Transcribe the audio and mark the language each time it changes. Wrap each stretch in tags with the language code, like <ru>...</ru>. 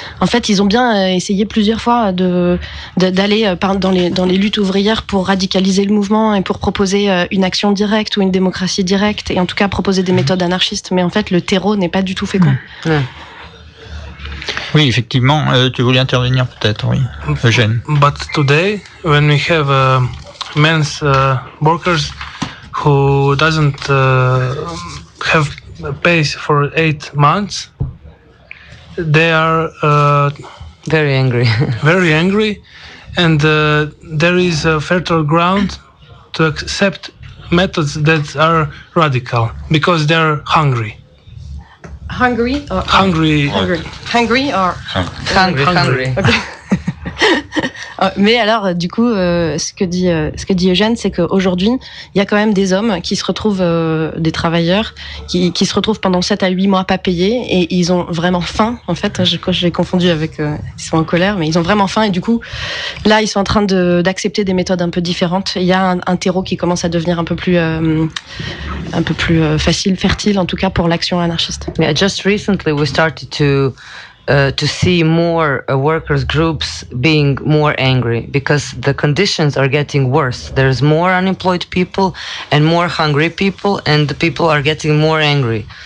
<fr>En fait, ils ont bien essayé plusieurs fois d'aller dans les luttes ouvrières pour radicaliser le mouvement et pour proposer une action directe ou une démocratie directe, et en tout cas proposer des méthodes anarchistes. Mais en fait, le terreau n'est pas du tout fécond. Oui, effectivement. Tu voulais intervenir peut-être, oui. Eugène.</fr> <en>But today, when we have men's workers who doesn't have pays for 8 months, they are very angry. Very angry, and there is a fertile ground to accept methods that are radical because they are hungry. Hungry or hungry? Hungry. Hungry. Hungry. Hungry. Okay.</en> <fr>Mais alors, du coup, ce que dit Eugène, c'est qu'aujourd'hui, il y a quand même des hommes qui se retrouvent, des travailleurs, qui se retrouvent pendant 7 à 8 mois pas payés, et ils ont vraiment faim, en fait. Je l'ai confondu avec... ils sont en colère, mais ils ont vraiment faim, et du coup, là, ils sont en train d'accepter des méthodes un peu différentes. Il y a un terreau qui commence à devenir un peu plus facile, fertile, en tout cas, pour l'action anarchiste.</fr> <en>Yeah, just recently, we started to see more workers groups being more angry because the conditions are getting worse. There's more unemployed people and more hungry people, and the people are getting more angry.</en>